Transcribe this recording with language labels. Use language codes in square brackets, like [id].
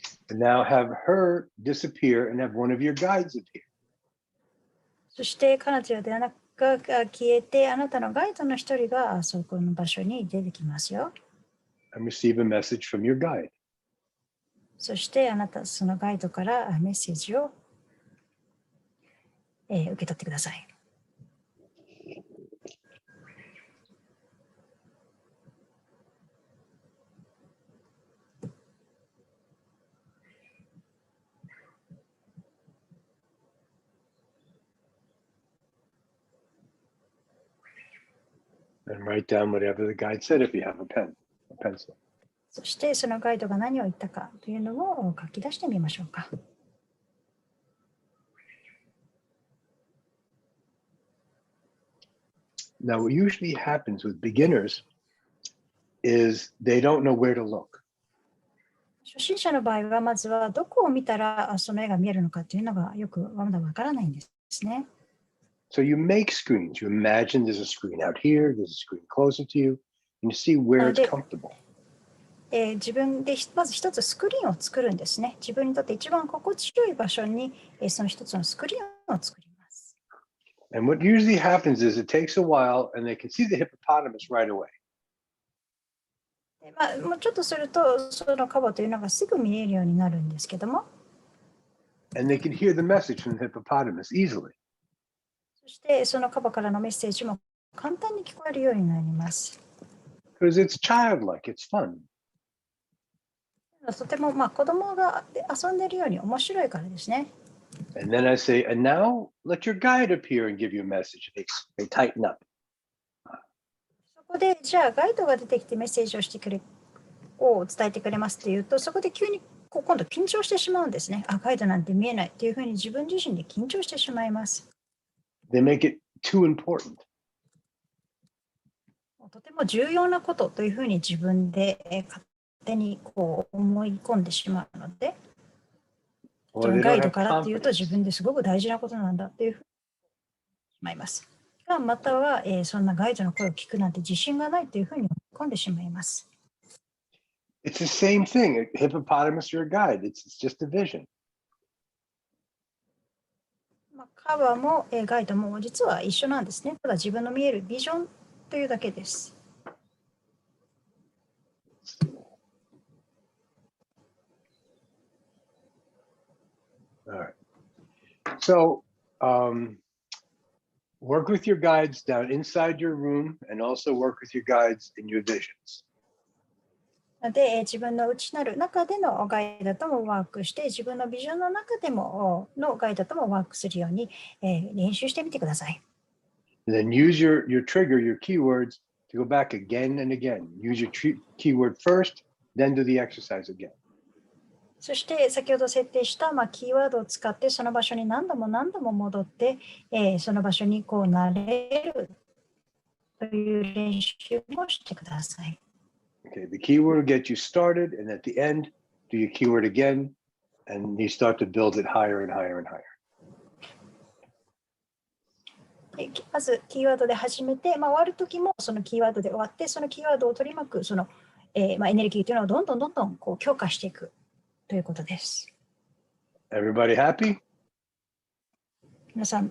[en] And now have her disappear and have one of your guides appear. [ja] そして彼女が消えて、あなたのガイドの一人がそこの場所に出てきますよ。 [en] And receive a message from your guide. [ja] そしてあなたそのガイドからメッセージを受け取ってください。 [en] And write down whatever the guide said if you have a pen, a pencil. [ja] そしてそのガイドが何を言ったかというのを書き出してみましょうか。 [en] Now, what usually happens with beginners is they don't know where to look. [ja] 初心者の場合はまずはどこを見たらその絵が見えるのかというのがよくまだわからないんですね。 [en] So you make screens. You imagine there's a screen out here, there's a screen closer to you, and you see where it's comfortable. [ja] 自分でまず一つスクリーンを作るんですね。自分にとって一番心地よい場所にその一つのスクリーンを作ります。 [en] And what usually happens is it takes a while and they can see the hippopotamus right away. [ja] もうちょっとするとそのカバというのがすぐ見えるようになるんですけども。 [en] And they can hear the message from the hippopotamus easily. [ja] そしてそのカバからのメッセージも簡単に聞こえるようになります。 [en] Because it's childlike, it's fun. [ja] とても子供が遊んでいるように面白いからですね。 [en] And then I say, and now let your guide appear and give you a message. They tighten up. [ja] そこでじゃあガイドが出てきてメッセージを伝えてくれますというと、そこで急に今度緊張してしまうんですね。ガイドなんて見えないというふうに自分自身で緊張してしまいます。 [en] They make it too important. [ja] とても重要なことというふうに自分で勝手に思い込んでしまうので、ガイドからというと自分ですごく大事なことなんだというふうにしまいます。または、そんなガイドの声を聞くなんて自信がないというふうに思い込んでしまいます。 [en] It's the same thing. Hippopotamus, your guide. It's just a vision. [ja] カバもガイドも実は一緒なんですね。ただ自分の見えるビジョンというだけです。 [en] All right. So, work with your guides down inside your room and also work with your guides in your visions. [ja] で、自分の内なる中でのガイドともワークして、自分のビジョンの中でものガイドともワークするように、練習してみてください。 [en] And then use your trigger, your keywords to go back again and again. Use your keyword first, then do the exercise again. [ja] そして先ほど設定したキーワードを使ってその場所に何度も戻って、その場所に慣れるという練習もしてください。 [en] Okay, the keyword will get you started, and at the end, do your keyword again, and you start to build it higher and higher and higher. [ja] まずキーワードで始めて、終わるときもそのキーワードで終わって、そのキーワードを取り巻くその、エネルギーというのをどんどん強化していくということです。 [en] Everybody happy? [ja] 皆さんよろしいですか？